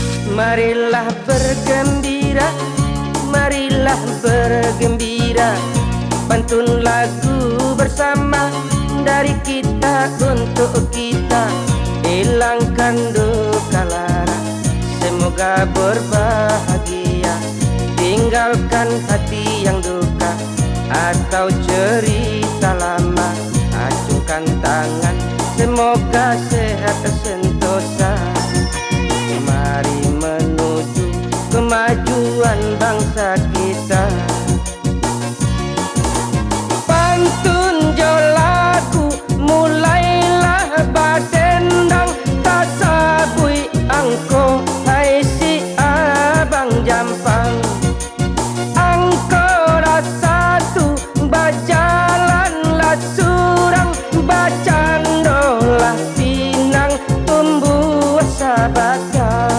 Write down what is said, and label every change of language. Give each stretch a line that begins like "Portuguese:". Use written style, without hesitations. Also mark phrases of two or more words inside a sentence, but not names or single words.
Indonesian: Marilah bergembira, marilah bergembira, pantun lagu bersama dari kita untuk kita, hilangkan duka lara, semoga berbahagia, tinggalkan hati yang duka atau cerita lama, acungkan tangan, semoga sehat sentosa. Mari menuju kemajuan bangsa kita.
Minangkabau: Pantun jo lagu mulailah badendang, tak sabui angko hai si abang jampang. Angko rasatu bajalanlah surang, bacandolah pinang tumbuh sabatang.